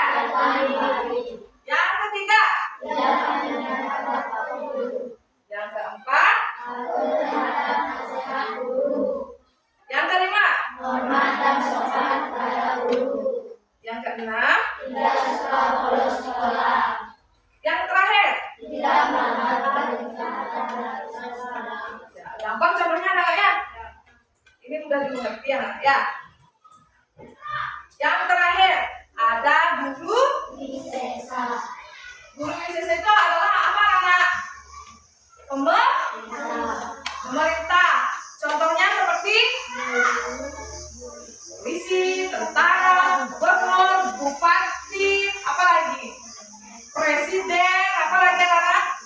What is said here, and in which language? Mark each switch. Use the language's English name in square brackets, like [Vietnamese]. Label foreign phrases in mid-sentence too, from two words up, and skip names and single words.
[Indonesian] Yang ketiga, yang keempat, yang kelima, yang keenam, yang terakhir. Ya, gampang contohnya anak ya. Ini mudah dimengerti anak ya. Yang terakhir ada guru Wisesa. Guru wisesa itu adalah apa anak? Pemerintah. Contohnya seperti polisi, tentara, gubernur, bupati, apa lagi? Presiden, apa lagi anak?